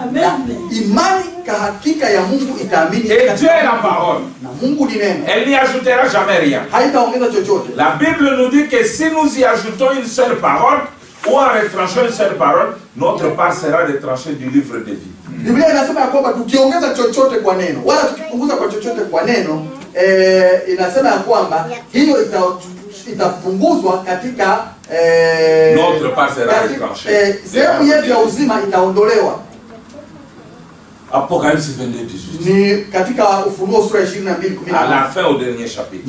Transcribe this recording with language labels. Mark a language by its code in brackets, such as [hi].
[sw] Amen. Imani hakika ya Mungu itaamini. [fr] Et Dieu est la parole. [sw] Na Mungu ni neno. [fr] Elle n'y ajoutera jamais rien. [sw] Haitaongeza chochote. [fr] La Bible nous dit que si nous y ajoutons une seule parole ou en retranchant une seule parole, notre part sera retranchée du livre de vie. [sw] Biblia inasema ya kwamba tukiongeza chochote kwa neno wala tukipunguza kwa chochote kwa neno, inasema ya kwamba hiyo itapunguzwa katika [fr] notre part sera retranchée. [sw] Sehemu yetu ya uzima itaondolewa. [fr] Apocalypse 22:18. [sw] Ni katika Ufunuo sura 22:10. [fr] À la fin au dernier chapitre.